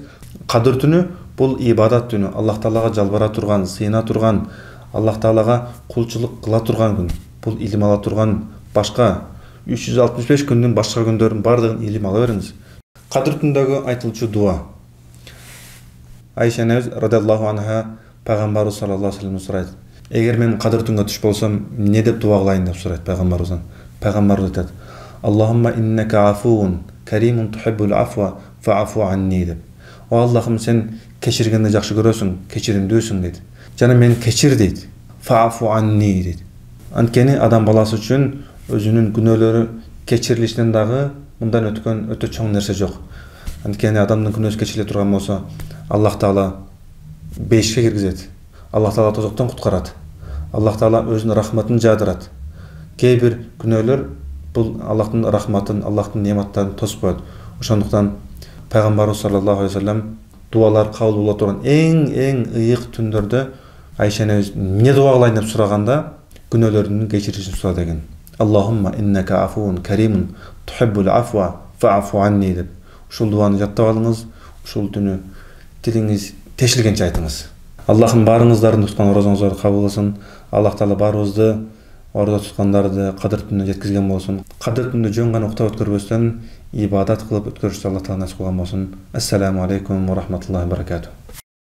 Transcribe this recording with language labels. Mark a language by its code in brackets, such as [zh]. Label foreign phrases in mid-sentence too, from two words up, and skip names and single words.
[ky] Кадыр түнү бул ибадат түнү, Аллах Таалага жалбара турган, сыйына турган, Аллах Таалага кулчулук кыла турган күн. Бул илим ала турган, башка 365 күндүн башка күндөрүн бардыгын илим ала бериңиз. Кадыр түндөгү айтылчу дуа. Айша энебиз [ar] رضي الله عنها [ky] Пайгамбарыбыз [ar] صلى الله عليه وسلم [ky] сурайт: Эгер мен кадыр түнгө түш болсом, эмне деп дуа кылайын деп сурайт пайгамбарыбыздан. Пайгамбарыбыз айтат: [ar] اللهم إنك عفو كريم تحب العفو فاعف عني деп. [ky] О Аллахым, сен кечиргенди жакшы көрөсүң, кечиримдүүсүң дейт. Жана мен кечир дейт. [ar] فاعف عني [ky] дейт. Анткени адам баласы үчүн өзүнүн күнөөлөрү кечирилишинен дагы мындан өткөн өтө чоң нерсе жок. Анткени адамдын күнөөсү кечириле турган болсо, Аллах Таала бейишке киргизет. Аллах Таала тозоктон куткарат. Аллах Таала өзүнүн рахматын жаадырат. Кээ бир күнөөлөр бул Аллахтын рахматын, Аллахтын нематтарын тосуп коет. Ошондуктан пайгамбарыбыз [ar] صلى الله عليه وسلم [ky] дуалар кабыл боло турган эң ыйык түндөрдө Айша энебиз эмне дуа кылайын деп сураганда күнөөлөрүнүн кечирилишин сурады экен. [ar] اللهم إنك عفو كريم تحب العفو فاعف عني деп. [ky] Ушул дуаны жаттап алыңыз, ушул түнү тилиңиз тешилгенче айтыңыз. Аллахым барыңыздардын туткан оразаңыздарды кабыл кылсын. Аллах Таала барыбызды ороза туткандарды кадыр түнүнө жеткизген болсун. Кадыр түнүндө жөн гана уктап өткөрбөстөн ибадат кылып өткөрүштү Аллах Таала насип кылган болсун. [ar] السلام عليكم ورحمة الله وبركاته.